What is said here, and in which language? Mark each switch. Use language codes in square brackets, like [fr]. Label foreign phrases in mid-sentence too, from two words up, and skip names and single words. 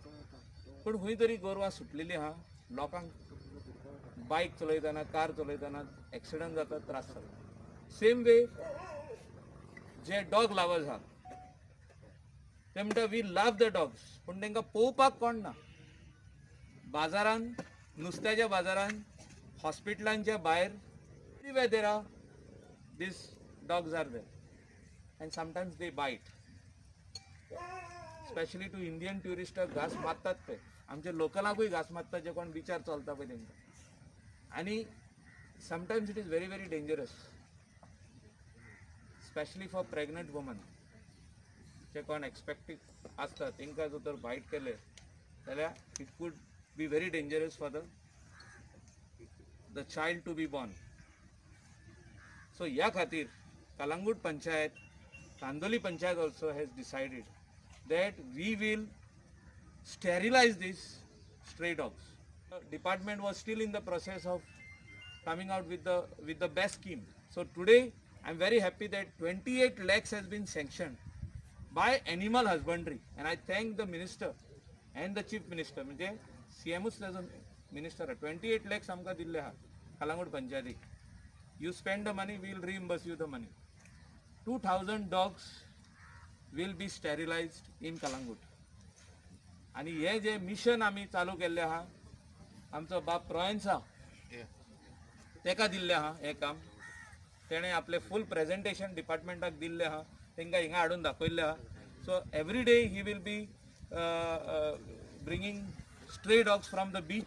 [kok] पूण खंय तरी गोरवां सुटलेली आहा. लोकांक बायक चलयतना कार चलयतना एक्सिडंट जाता, त्रास जाता. [en] same way [kok] जे [en] dog lovers [kok] आहा ते म्हणटा [en] we love the dogs, [kok] पूण तांकां पळोवपाक कोण ना. बाजारान, नुस्त्याच्या बाजारान, हॉस्पिटलांच्या भायर, [en] everywhere there are these dogs are there, and sometimes they bite. Especially to Indian tourists [kok] घास मारतात ते. आमच्या लोकलांकूय घास मारतात जे कोण बिचार चलता पळय तेंकां. [en] आनी sometimes it is very very dangerous, especially for pregnant women. [kok] जे कोण एक्सपेक्टिंग आसता तेंकां जर तर बायट केले जाल्यार [en] it could be very dangerous for the child to be born. So [kok] ह्या खातीर [en] कलंगूट पंचायत, कांदोली पंचायत also has decided that we will sterilize these stray dogs. The department was still in the process of coming out with the best scheme. So today I am very happy that 28 lakhs has been sanctioned by animal husbandry, and I thank the minister and the chief minister. [kok] म्हणजे CMच त्याचो मिनिस्टर 28 lakhs आमकां दिल्ले आहा कलंगूट पंचायतीक. [en] You spend the money, we will reimburse you the money. 2000 dogs will be sterilized in Kalangut. [kok] आणि हे जे मिशन आमी चालू केल्ले आहा, आमचो बाप प्रोयन्सा तेका दिल्ले आहा हे काम. तेणे आपले [en] full presentation [kok] डिपार्टमेंटाक दिल्ले आहा, तेंकां हिंगा हाडून दाखयल्ले आहा. [en] So every day he will be bringing stray dogs from the beach.